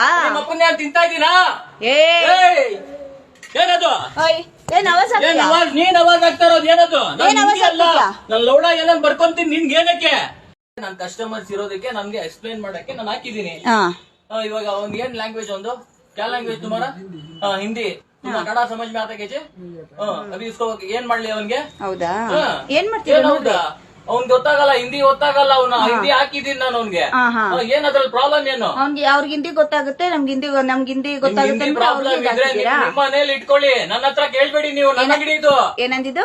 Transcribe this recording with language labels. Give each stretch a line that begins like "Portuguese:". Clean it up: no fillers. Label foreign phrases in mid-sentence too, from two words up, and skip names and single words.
Kannada: ನಿಮ್ಮ ಅಪ್ಪನ ನಾನು ತಿಂತಾ ಇದ್ದೀನಾ? ಏನದು? ಏನ್ ಅವಾಜ್ ಏನ್ ಅವಾಜ್? ನೀನ್ ಅವಾಜ್ ಆಗ್ತಾ ಇರೋದು ಏನದು? ಏನ್ ಅವಾಜ್ ಆಗ್ತಿದ್ಯಾ? ನನ್ ಲೌಡ ಎಲ್ಲ ಬರ್ಕೊಂತೀನಿ. ನಿನ್ಗೆ ಏನಕ್ಕೆ? ನನ್ ಕಸ್ಟಮರ್ಸ್ ಇರೋದಕ್ಕೆ ನನ್ಗೆ ಎಕ್ಸ್ಪ್ಲೈನ್ ಮಾಡಕ್ಕೆ ನಾನು ಹಾಕಿದೀನಿ. ಇವಾಗ ಅವ್ನ್ ಏನ್ ಲ್ಯಾಂಗ್ವೇಜ್ ಒಂದು
Hindi: क्या लैंग्वेज तुम्हारा? हिंदी। तुम कನ್ನಡ समझ में आता कैसे? अभी इसको
Kannada: ಏನ್ ಮಾಡ್ಲಿ ಅವನ್ಗೆ? ಹೌದಾ? ಏನ್ ಮಾಡ್ತೀರಾ ನೋಡಿ? ಅವ್ನ್ಗೆ ಗೊತ್ತಾಗಲ್ಲ, ಹಿಂದಿ ಗೊತ್ತಾಗಲ್ಲ. ಅವ್ನ ಹಿಂದಿ ಹಾಕಿದೀನಿ ನಾನು ಅವ್ನ್ಗೆ. ಏನ್ ಅದ್ರಲ್ಲಿ ಪ್ರಾಬ್ಲಮ್ ಏನು? ಅವ್ರಿಗೆ ಹಿಂದಿ ಗೊತ್ತಾಗುತ್ತೆ, ನಮ್ಗೆ ಹಿಂದಿ ಗೊತ್ತಾಗುತ್ತೆ. ಪ್ರಾಬ್ಲಮ್ ಇದ್ರೆ ನಿಮ್ಮ ಮನೇಲಿ ಇಟ್ಕೊಳ್ಳಿ, ನನ್ನ ಹತ್ರ ಕೇಳ್ಬೇಡಿ ನೀವು. ನನ್ನ ಅಂಗಡಿ ಇದು. ಏನಂದಿದ್ದು?